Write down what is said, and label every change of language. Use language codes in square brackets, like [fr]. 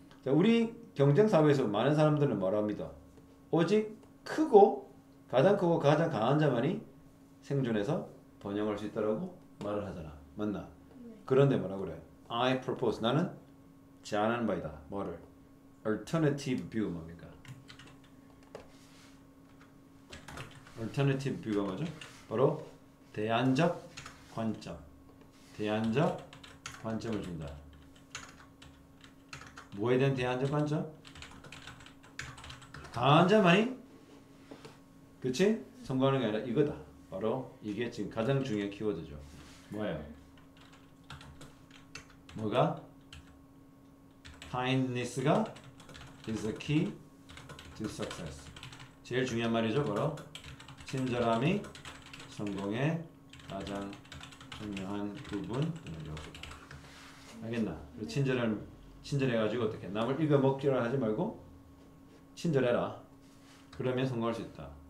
[ko] 우리 경쟁 사회에서 많은 사람들은 뭐라고 믿어? 오직 가장 크고 가장 강한 자만이 생존해서 번영할 수 있다라고 말을 하잖아. 맞나? 그런데 뭐라고 그래? [en] I propose [ko] 나는 제안하는 바이다. 뭐를? [en] Alternative view [ko] 뭡니까? [en] Alternative view [ko] 가 뭐죠? 바로 대안적 관점. 대안적 관점을 준다. 뭐에 대한 대안적 관점? 강한 자만이 그치? 성공하는 게 아니라 이거다. 바로 이게 지금 가장 중요한 키워드죠. 뭐예요? 뭐가? [en] kindness가 is the key to success. [ko] 제일 중요한 말이죠. 바로 친절함이 성공의 가장 중요한 부분이죠. 알겠나? 친절해가지고 어떻게 남을 이겨 먹기를 하지 말고 친절해라. 그러면 성공할 수 있다.